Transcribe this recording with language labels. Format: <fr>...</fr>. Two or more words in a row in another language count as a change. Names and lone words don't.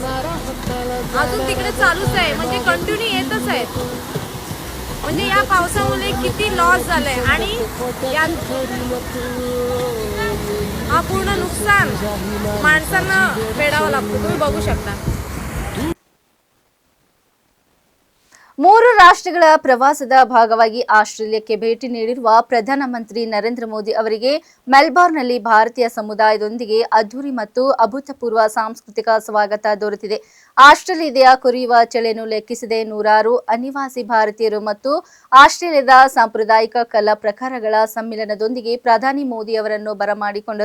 <mr>अजून तिकडे चालूच आहे, म्हणजे कंटिन्यू येतच आहे. म्हणजे या पावसामुळे किती लॉस झालंय आणि हा पूर्ण नुकसान माणसांना फेडावं लागतं. तुम्ही बघू शकता.</mr> <kn>3 ರಾಷ್ಟ್ರಗಳ ಪ್ರವಾಸದ ಭಾಗವಾಗಿ ಆಸ್ಟ್ರೇಲಿಯಾಕ್ಕೆ ಭೇಟಿ ನೀಡಿರುವ ಪ್ರಧಾನಮಂತ್ರಿ ನರೇಂದ್ರ ಮೋದಿ ಅವರಿಗೆ ಮೆಲ್ಬೋರ್ನ್ನಲ್ಲಿ ಭಾರತೀಯ ಸಮುದಾಯದೊಂದಿಗೆ ಅದ್ದೂರಿ ಮತ್ತು ಅಭೂತಪೂರ್ವ ಸಾಂಸ್ಕೃತಿಕ ಸ್ವಾಗತ ದೊರೆತಿದೆ. ಆಸ್ಟ್ರೇಲಿಯಾದ ಕೊರೆಯುವ ಚಳಿಯನ್ನು ಲೆಕ್ಕಿಸದೆ ನೂರಾರು ಅನಿವಾಸಿ ಭಾರತೀಯರು ಮತ್ತು ಆಸ್ಟ್ರೇಲಿಯಾದ ಸಾಂಪ್ರದಾಯಿಕ ಕಲಾ ಪ್ರಕಾರಗಳ ಸಮ್ಮಿಲನದೊಂದಿಗೆ ಪ್ರಧಾನಿ ಮೋದಿ ಅವರನ್ನು ಬರಮಾಡಿಕೊಂಡರು.</kn>